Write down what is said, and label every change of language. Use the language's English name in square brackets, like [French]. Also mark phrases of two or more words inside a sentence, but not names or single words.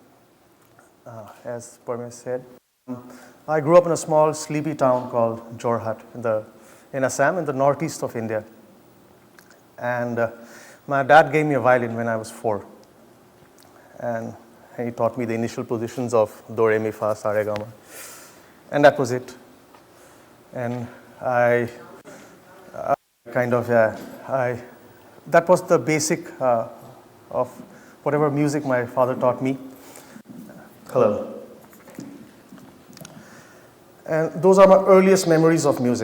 [English] As Parmesh said, I grew up in a small, sleepy town called Jorhat in Assam, in the northeast of India. And my dad gave me a violin when I was 4. And he taught me the initial positions of do, re, mi, fa, sa, re, ga, ma. And that was it. And I kind of, that was the basic of whatever music my father taught me. Hello. And those are my earliest memories of music.